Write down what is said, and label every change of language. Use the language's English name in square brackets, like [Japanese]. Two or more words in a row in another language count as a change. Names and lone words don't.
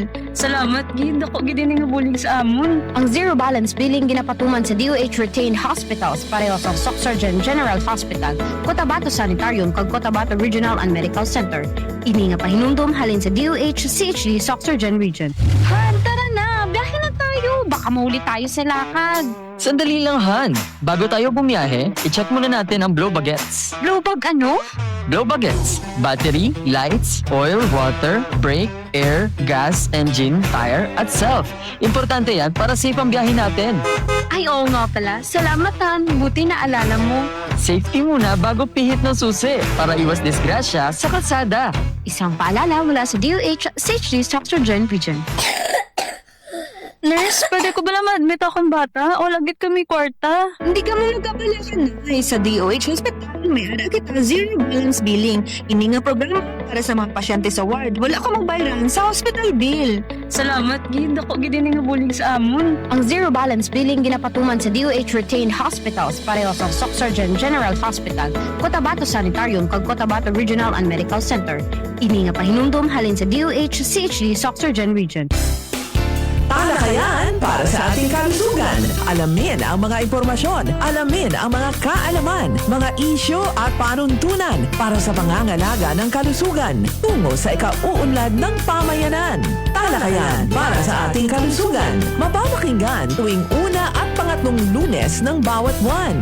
[Hiligaynon] Salamat, gid. Ako gid ini nga bulig sa amon. Ang zero balance billing ginapatuman sa DOH retained hospitals pareho sa Surgeon General Hospital, Cotabato Sanitarium kag Cotabato Regional and Medical Center. Ini nga pahinumdum halin sa DOH CHD Surgeon Region. [Filipino] Han, tara na. Biyahe na tayo. Baka mauli tayo sa lakad. Sandali lang, Han. Bago tayo bumiyahe, i-check muna natin ang blow baguettes. Blowbag ano? Blow baguettes. [English] Battery, lights, oil, water, brake, air, gas, engine, tire, [Filipino] at self. Importante yan para safe ang biyahe natin. Ay, oo nga pala. Salamat, Han. Buti na alala mo. Safety muna bago pihit ng susi para iwas disgrasya sa kalsada. Isang paalala mula sa DOH CHD Surgeon Region. [Hiligaynon] Nurse, pwede ko ba na ma-admit akong bata? O lagit kami kwarta? Hindi ka mo nagkabalakan na sa DOH Hospital. May ara kita zero balance billing. Ini nga programa para sa mga pasyente sa ward. Wala ka magbayaran sa hospital bill. Salamat, gid. Ako gid ini nga bulig sa amon. Ang zero balance billing ginapatuman sa DOH retained hospitals pareho sa Surgeon General Hospital, Cotabato Sanitarium kag Cotabato Regional and Medical Center. Ini nga pahinumdum halin sa DOH CHD Surgeon Region. [Filipino] Talakayan para sa ating kalusugan. Alamin ang mga impormasyon, alamin ang mga kaalaman, mga isyu at panuntunan para sa pangangalaga ng kalusugan tungo sa ikauunlad ng pamayanan. Talakayan para sa ating kalusugan. Mapapakinggan tuwing una at pangatlong Lunes ng bawat buwan.